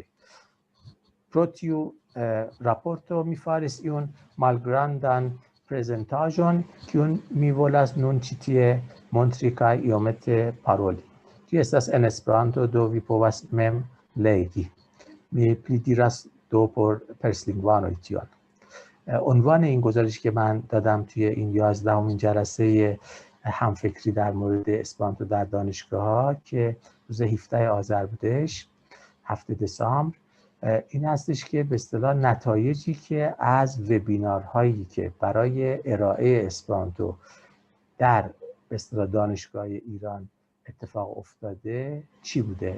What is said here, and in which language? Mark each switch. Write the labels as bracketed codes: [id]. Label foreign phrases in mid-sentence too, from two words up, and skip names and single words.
[eo] Pro tiu raporto mi faris iun malgrandan prezentaĵon, kiun mi volas nun ĉi tie montri kaj iomete paroli. Ĝi estas en Esperanto, do vi povas mem legi. Mi pli diras do por perslingvanoj tion. [fa] عنوان این گزارشی که من دادم توی این 11مین جلسه همفکری در مورد اسپرانتو در دانشگاه‌ها که روز 17 آذر بودش، 7 دسامبر، این هستش که به اصطلاح نتایجی که از وبینارهایی که برای ارائه اسپرانتو در به اصطلاح دانشگاه ایران اتفاق افتاده چی بوده.